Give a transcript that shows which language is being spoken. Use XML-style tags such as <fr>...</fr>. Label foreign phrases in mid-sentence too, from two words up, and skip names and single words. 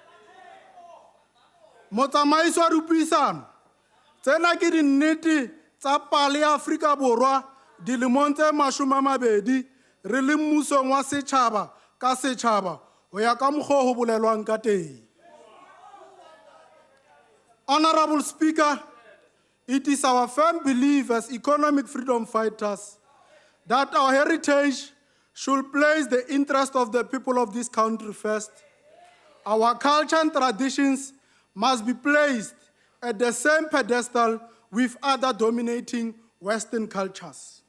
<st>Motsamaiso wa dipuisano tsena ke dinnete tsa pale ya Afrika Borwa dilemong tse 20 re le mmusong wa setjhaba ka setjhaba ho ya ka mokgwa ho bolelwang ka teng.</st> <en>Honorable Speaker, it is our firm belief as economic freedom fighters that our heritage should place the interest of the people of this country first. Our culture and traditions must be placed at the same pedestal with other dominating Western cultures.</en>